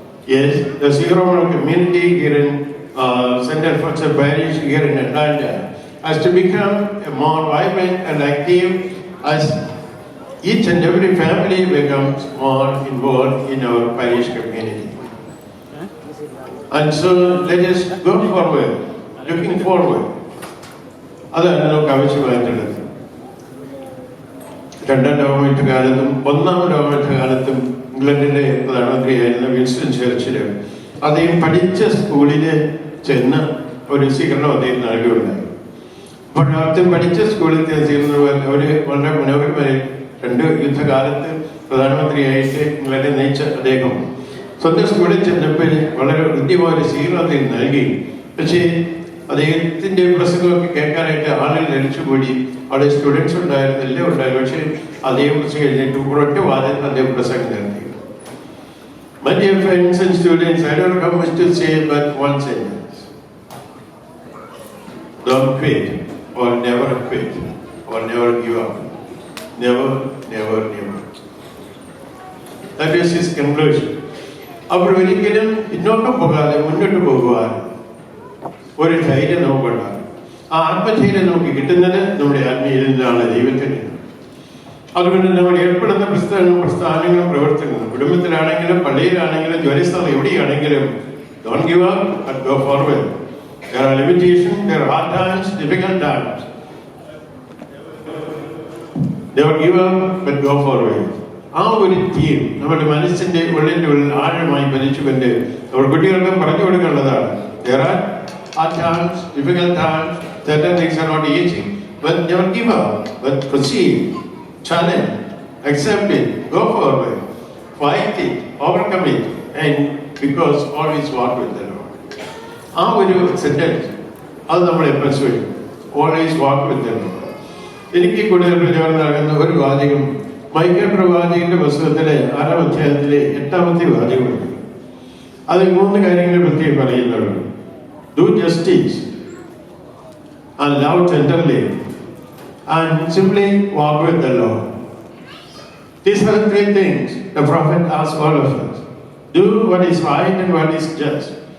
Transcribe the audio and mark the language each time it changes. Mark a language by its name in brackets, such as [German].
[English] Yes, the Sierra community here in Center for the Parish here in Atlanta has to become more vibrant and active as each and every family becomes more involved in our parish community. And so let us go forward, looking forward. [Malayalam] അതാണ് നമുക്ക് ആവശ്യമായിട്ടുള്ളത്. 2ാം ലോകയുദ്ധ കാലത്തും 1ാം ലോകയുദ്ധ കാലത്തും ഇംഗ്ലണ്ടിലെ പ്രധാനമന്ത്രിയായിരുന്ന Winston Churchill അദ്ദേഹം പഠിച്ച സ്കൂളിൽ ചെന്ന് ഒരു സ്വീകരണം അദ്ദേഹം നൽകുകയുണ്ടായി. അപ്പോൾ അദ്ദേഹം പഠിച്ച സ്കൂളിൽ ചേർന്ന് ഒരു വളരെ മനോഹരമായി 2 യുദ്ധകാലത്ത് പ്രധാനമന്ത്രിയായിട്ട് ഇംഗ്ലണ്ടിൽ നയിച്ച അദ്ദേഹം സ്വന്തം സ്കൂളിൽ ചെന്നപ്പോൾ വളരെ കൃത്യമായ ഒരു സ്വീകരണം അദ്ദേഹം നൽകി. പക്ഷേ അദ്ദേഹത്തിൻ്റെ പ്രസംഗമൊക്കെ കേൾക്കാനായിട്ട് ആളുകൾ ലഭിച്ചുകൂടി. അവിടെ സ്റ്റുഡൻസ് ഉണ്ടായിരുന്നു, എല്ലാം ഉണ്ടായിരുന്നു. പക്ഷേ അദ്ദേഹം പ്രസംഗം കഴിഞ്ഞിട്ട് ഒരൊറ്റ വാദത്തിൽ അദ്ദേഹം പ്രസംഗം നടത്തി. [English] My dear friends and students, I don't have much to say but one sentence. Don't quit or never quit or never give up. Never, never, never. That is his conclusion. [Malayalam] അപ്പോൾ ഒരിക്കലും പിന്നോട്ട് പോകാതെ മുന്നോട്ട് പോകുവാൻ ഒരു ധൈര്യം നമുക്കുണ്ടാകും. ആ ആത്മധൈര്യം നമുക്ക് കിട്ടുന്നത് നമ്മുടെ ആത്മീയയിൽ നിന്നാണ്, ദൈവത്തിൽ നിന്ന്. അതുകൊണ്ട് നമ്മൾ ഏർപ്പെടുന്ന പ്രസ്ഥാനങ്ങളും പ്രവർത്തനങ്ങളും കുടുംബത്തിലാണെങ്കിലും പള്ളിയിലാണെങ്കിലും ജോലിസ്ഥലം എവിടെയാണെങ്കിലും [English] don't give up but go forward. There are limitations, there are hard times, difficult times. Never give up but go forward. [Malayalam] ആ ഒരു തീം നമ്മുടെ മനസ്സിന്റെ ഉള്ളിൻ്റെ ഉള്ളിൽ ആഴമായി പതിച്ചുകൊണ്ട് നമ്മൾ കുട്ടികൾക്ക് പറഞ്ഞു കൊടുക്കേണ്ടതാണ്. [English] There are hard times, difficult times, certain things are not easy, but never give up, but proceed, challenge, accept it, go forward, fight it, overcome it, and because always walk with the Lord. [Malayalam] ആ ഒരു sentence അത് നമ്മളെ പരിശോധിക്കും. [English] Always walk with the Lord. [Malayalam] എനിക്ക് കൂടുതൽ പ്രചോദനം നൽകുന്ന ഒരു വാചകം മൈക്കൽ പ്രവാചകന്റെ പുസ്തകത്തിലെ 6-ാം അധ്യായത്തിലെ 8-ാമത്തെ വാചകമുണ്ട്. അതിൽ 3 കാര്യങ്ങൾ പ്രത്യേകം പറയുന്നുള്ളൂ. [English] Do justice and love tenderly and simply walk with the Lord. These are the 3 things the prophet asks all of us. Do what is right and what is just.